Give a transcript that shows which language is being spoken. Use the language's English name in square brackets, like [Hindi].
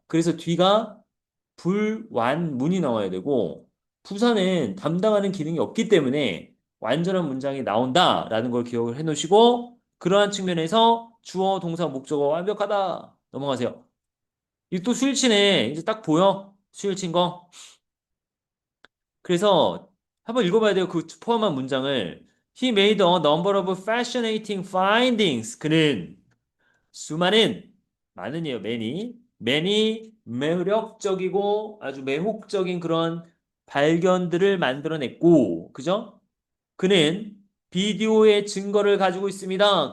[Korean] 그래서 뒤가 불완문이 나와야 되고 부사는 담당하는 기능이 없기 때문에 완전한 문장이 나온다라는 걸 기억을 해 놓으시고 그러한 측면에서 주어, 동사, 목적어 완벽하다. 넘어가세요. 이게 또 수일치네. 이제 딱 보여. 수일치인 거. 그래서 한번 읽어봐야 돼요. 그 포함한 문장을. [English] He made a number of fascinating findings. [Korean] 그는 수많은, 많은이에요. many 매력적이고 아주 매혹적인 그런 발견들을 만들어냈고, 그죠? 그는 비디오의 증거를 가지고 있습니다.